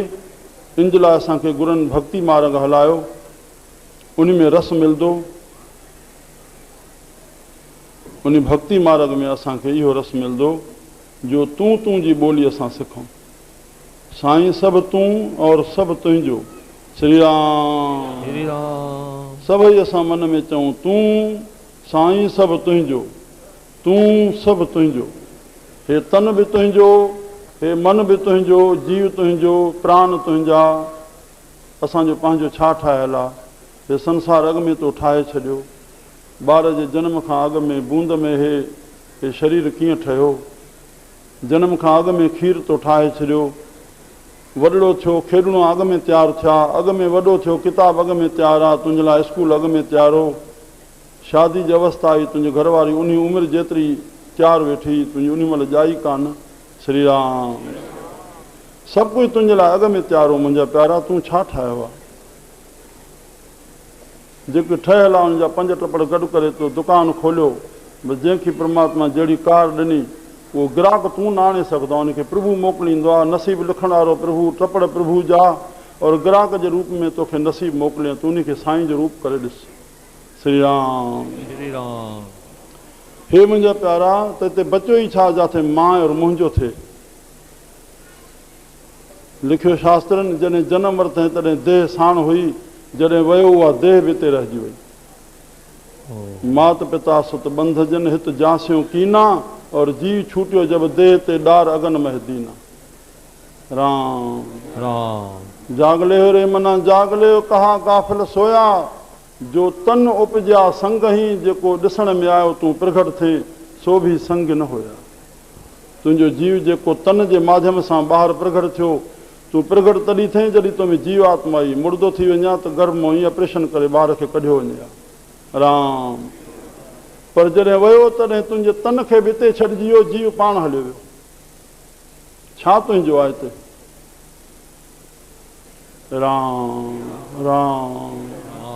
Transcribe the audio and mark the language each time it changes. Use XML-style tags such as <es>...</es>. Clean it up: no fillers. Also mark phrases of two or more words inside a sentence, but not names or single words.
<sd>इन जे लाइ असांखे गुरुनि भक्ति मार्ग हलायो, उन में रस मिलंदो। उन भक्ति मार्ग में असांखे इहो रस मिलंदो जो तूं तूं जी ॿोली असां सिखूं। साईं सभु तूं और सभु तुंहिंजो। श्री राम श्री राम। सभई असां मन में चऊं तूं साईं सभु तुंहिंजो, तूं सभु तुंहिंजो। हे तन बि तुंहिंजो, हे मन बि तुंहिंजो, जीव तुंहिंजो, प्राण तुंहिंजा। असांजो पंहिंजो छा ठाहियलु आहे? हे संसार अॻ में तो ठाहे छॾियो। ॿार जे जनम खां अॻ में बूंद में हे शरीर कीअं ठहियो? जनम खां अॻ में खीर तो ठाहे छॾियो। वॾड़ो थियो खेॾणो अॻ में तयारु थिया, अॻ में वॾो थियो किताब अॻ में तयारु आहे, तुंहिंजे लाइ स्कूल अॻ में तयारु हो। शादी जी अवस्था आई, तुंहिंजी घरवारी उन उमिरि जेतिरी तयारु वेठी, तुंहिंजी उन महिल ॼाई कान। श्री राम। सभु कुझु तुंहिंजे लाइ अॻ में तयारु हो। मुंहिंजा प्यारा, तूं छा ठाहियो आहे? जेके ठहियलु आहे उन जा 5 टपड़ गॾु करे तो दुकानु खोलियो, बसि जंहिंखे परमात्मा जहिड़ी कार ॾिनी उहो ग्राहक तूं न आणे सघंदो आहे, उनखे प्रभु मोकिलींदो आहे। नसीब लिखण वारो प्रभु, टपड़ प्रभु जा, और ग्राहक जे रूप में तोखे नसीब मोकिलिया, तूं उनखे साईं जो रूप करे ॾिस। श्री राम श्री राम। हे मुंहिंजा प्यारा, त हिते बचो ई छा जाथे मां और मुंहिंजो थिए। लिखियो शास्त्रनि, जॾहिं जनम वरितईं तॾहिं देह साण हुई, जॾहिं वियो उहा देह बि हिते रहिजी वई।</sd> <hi>मात पिता सुत बंध जन हित जांसियो कीना, और जीव छूटियो जब देह ते ॾार अगन मह दीना।</hi> <sd>राम राम।</sd> <hi>जागले हो रे मना जागले हो, कहा गाफिल सोया, जो तन उपजा संग ही,</hi> <sd>जेको ॾिसण में आयो तूं प्रगट थिए, सो बि संग न हुया। तुंहिंजो जीव जेको तन जे माध्यम सां ॿाहिरि प्रगट थियो, तूं प्रगट तॾहिं थिए जॾहिं तो में जीव आत्मा ई मुर्दो थी वञा त गर्भ मां ई ऑपरेशन करे ॿार खे कढियो वञे। राम। पर जॾहिं वियो तॾहिं तुंहिंजे तन खे बि हिते छॾिजी वियो, जीव पाण हलियो वियो। छा तुंहिंजो आहे हिते? राम राम।</sd>